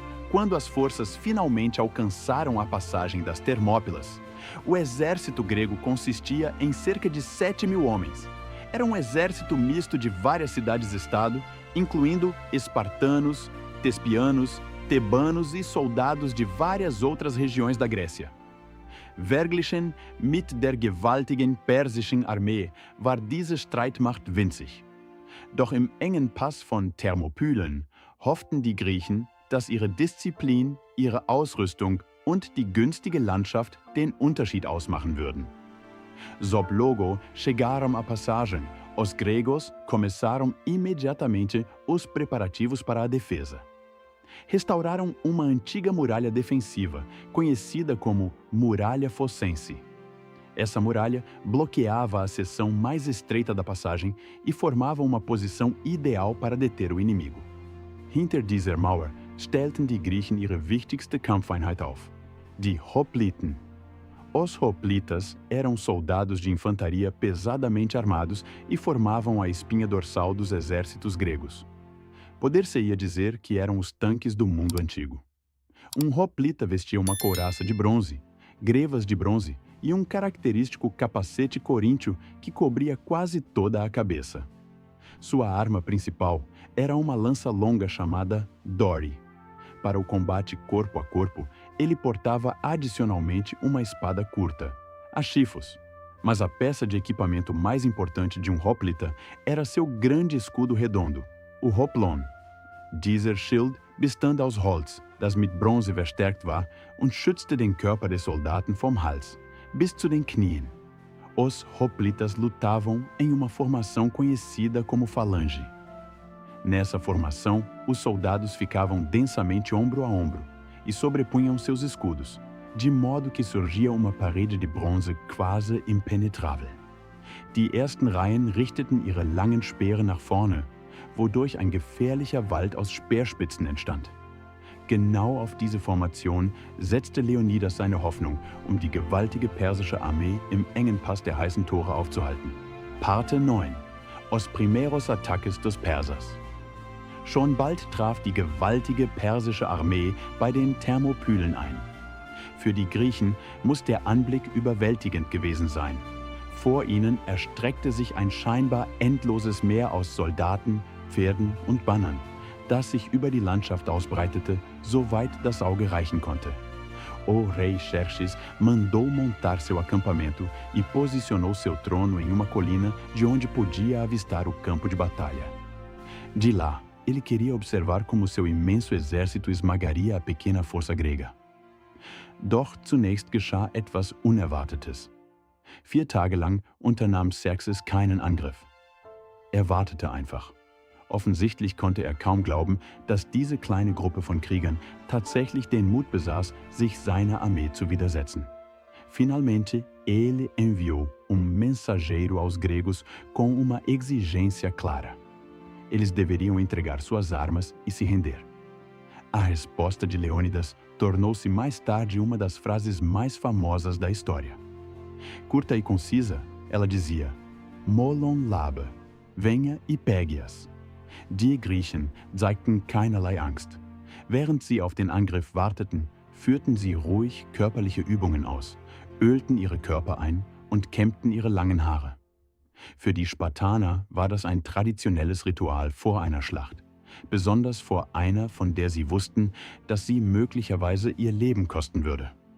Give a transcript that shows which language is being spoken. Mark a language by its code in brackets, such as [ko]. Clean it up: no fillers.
[pt] Quando as forças finalmente alcançaram a passagem das Termópilas, o exército grego consistia em cerca de 7.000 homens. Era um exército misto de várias cidades-estado, incluindo espartanos, tespianos, tebanos e soldados de várias outras regiões da Grécia. [de] Verglichen mit der gewaltigen persischen Armee war diese Streitmacht winzig. Doch im engen Pass von Thermopylen hofften die Griechen, dass ihre Disziplin, ihre Ausrüstung und die günstige Landschaft den Unterschied ausmachen würden. [pt] Sob logo chegaram à passagem, os gregos começaram imediatamente os preparativos para a defesa. Restauraram uma antiga muralha defensiva, conhecida como Muralha Fossense. Essa muralha bloqueava a seção mais estreita da passagem e formava uma posição ideal para deter o inimigo. [de] Hinter dieser Mauer stellten die Griechen ihre wichtigste Kampfeinheit auf, die Hopliten. [pt] Os hoplitas eram soldados de infantaria pesadamente armados e formavam a espinha dorsal dos exércitos gregos. Poder-se-ia dizer que eram os tanques do mundo antigo. Um hoplita vestia uma couraça de bronze, grevas de bronze e um característico capacete coríntio que cobria quase toda a cabeça. Sua arma principal era uma lança longa chamada Dori. Para o combate corpo a corpo, ele portava adicionalmente uma espada curta, a chifos. Mas a peça de equipamento mais importante de um hoplita era seu grande escudo redondo, o Hoplon. [de] Dieser Schild bestand aus Holz, das mit Bronze verstärkt war und schützte den Körper des Soldaten vom Hals bis zu den Knien. [pt] Os hoplitas lutavam em uma formação conhecida como falange. Nessa formação, os soldados ficavam densamente ombro a ombro e sobrepunham seus escudos, de modo que surgia uma parede de bronze quasi impenetrável. [de] Die ersten Reihen richteten ihre langen Speere nach vorne, wodurch ein gefährlicher Wald aus Speerspitzen entstand. Genau auf diese Formation setzte Leonidas seine Hoffnung, um die gewaltige persische Armee im engen Pass der heißen Tore aufzuhalten. [pt] Parte 9. Os primeros ataques dos Persas. [de] Schon bald traf die gewaltige persische Armee bei den Thermopylen ein. Für die Griechen muss der Anblick überwältigend gewesen sein. Vor ihnen erstreckte sich ein scheinbar endloses Meer aus Soldaten, Pferden und Bannern, das sich über die Landschaft ausbreitete, soweit das Auge reichen konnte. [pt] O rei Xerxes mandou montar seu acampamento e posicionou seu trono em uma colina de onde podia avistar o campo de batalha. De lá, ele queria observar como seu imenso exército esmagaria a pequena força grega. [de] Doch zunächst geschah etwas Unerwartetes. 4 Tage lang unternahm Xerxes keinen Angriff. Er wartete einfach. Offensichtlich konnte er kaum glauben, dass diese kleine Gruppe von Kriegern tatsächlich den Mut besaß, sich seiner Armee zu widersetzen. [pt] Finalmente, ele enviou mensageiro aos gregos com uma exigência clara. Eles deveriam entregar suas armas e se render. A resposta de Leônidas tornou-se mais tarde uma das frases mais famosas da história. Curta e concisa, ela dizia: Molon labe, venha e pegue-as. [de] Die Griechen zeigten keinerlei Angst. Während sie auf den Angriff warteten, führten sie ruhig körperliche Übungen aus, ölten ihre Körper ein und kämmten ihre langen Haare. Für die Spartaner war das ein traditionelles Ritual vor einer Schlacht, besonders vor einer, von der sie wussten, dass sie möglicherweise ihr Leben kosten würde.